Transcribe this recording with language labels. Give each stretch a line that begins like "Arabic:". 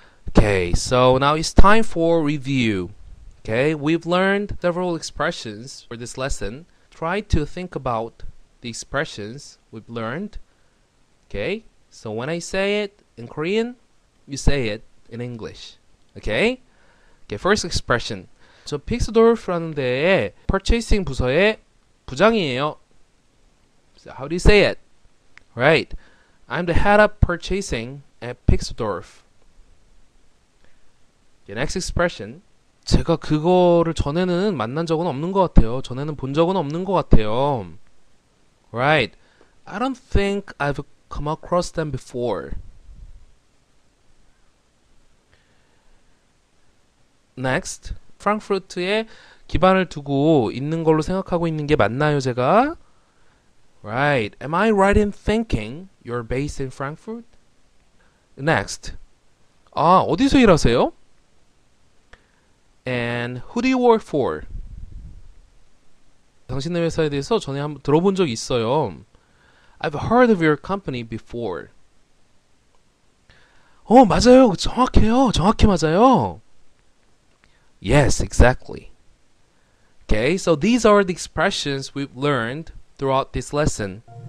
English: Okay, so now it's time for review. Okay, we've learned several expressions for this lesson. Try to think about the expressions we've learned. Okay, so when I say it in Korean, you say it in English. Okay? Okay, first expression.
Korean: 저 픽스돌프라는 데에 purchasing 부서의 부장이에요.
English: So how do you say it? Right. I'm the head of purchasing at Pixdorf. Okay, next expression.
Korean: 제가 그거를 전에는 만난 적은 없는 것 같아요. 전에는 본 적은 없는 것 같아요.
English: Right. I don't think I've come across them before. Next.
Korean: 프랑크푸르트에 기반을 두고 있는 걸로 생각하고 있는 게 맞나요, 제가?
English: Right. Am I right in thinking you're based in Frankfurt? Next.
Korean: 아, 어디서 일하세요?
English: And who do you work for?
Korean: 당신의 회사에 대해서 전에 한번 들어본 적 있어요.
English: I've heard of your company before.
Korean: 맞아요. 정확해요. 정확히 맞아요.
English: Yes, exactly. Okay, so these are the expressions we've learned throughout this lesson.